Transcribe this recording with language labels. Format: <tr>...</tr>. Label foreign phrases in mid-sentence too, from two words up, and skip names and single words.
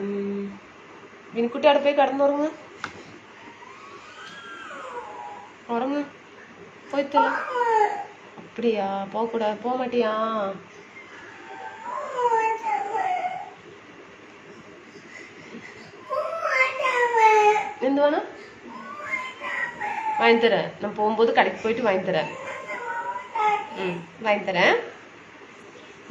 <ml>വിനിക്കുട്ടി അവിടെ പോയി കിടന്നുറങ്ങ്, ഉറങ്ങ് പോയിത്തല്ല.</ml> <ta>அப்படியா? போகக்கூடாது, போக மாட்டியா?</ta> <ml>എന്ത് വേണം? വാങ്ങിത്തരാം. ഞാൻ പോകുമ്പോൾ കടയ്ക്ക് പോയിട്ട് വാങ്ങിത്തരാം. വാങ്ങിത്തരാം.</ml>